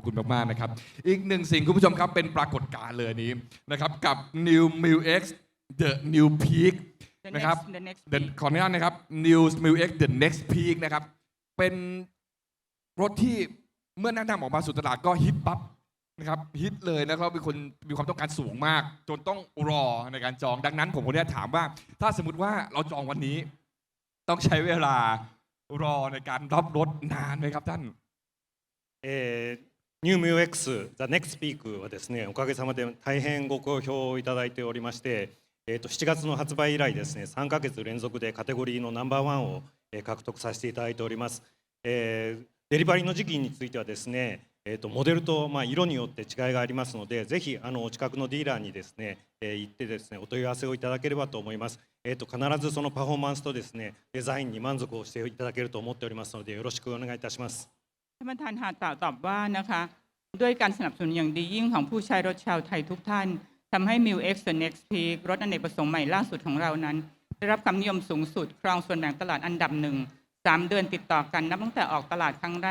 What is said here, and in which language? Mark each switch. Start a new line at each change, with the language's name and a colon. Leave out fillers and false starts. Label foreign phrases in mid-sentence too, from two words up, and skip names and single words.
Thai: คุณมากๆนะครับอีกหนึ่งสิ่งคุณผู้ชมครับเป็นปรากฏการณ์เลยนี้นะครับกับ New Muay X The New Peak นะครับขออนุญาตนะครับ New Muay X The Next Peak นะครับเป็นรถที่เมื่อแนะนำออกมาสู่ตลาดก็ฮิตปั๊บนะครับฮิตเลยนะครับมีคนมีความต้องการสูงมากจนต้องรอในการจองดังนั้นผมก็ได้ถามว่าถ้าสมมติว่าเราจองวันนี้ต้องใช้เวลารอในการรับรถนานไหมครับท่าน
Japanese: ニューミュー X The Next Peak はですねおかげさまで大変ご好評をいただいておりまして、7月の発売以来ですね3ヶ月連続でカテゴリーのナンバーワンを獲得させていただいております。デリバリーの時期についてはですね、モデルと色によって違いがありますので、ぜひお近くのディーラーにですね、行ってですねお問い合わせをいただければと思います。必ずそのパフォーマンスとですねデザインに満足をしていただけると思っておりますのでよろしくお願いいたします。
Thai: ท่านประธานฮาตะตอบว่านะคะด้วยการสนับสนุนอย่างดียิ่งของผู้ใช้รถชาวไทยทุกท่านทำให้ Muay X The Next Peak รถอเนกประสงค์ใหม่ล่าสุดของเรานั้น ได้รับความนิยมสูงสุดครองส่วนแบ่งตลาดอันดับ1 3 เดือนติดต่อกันนับตั้งแต่ออกตลาดครั้งแร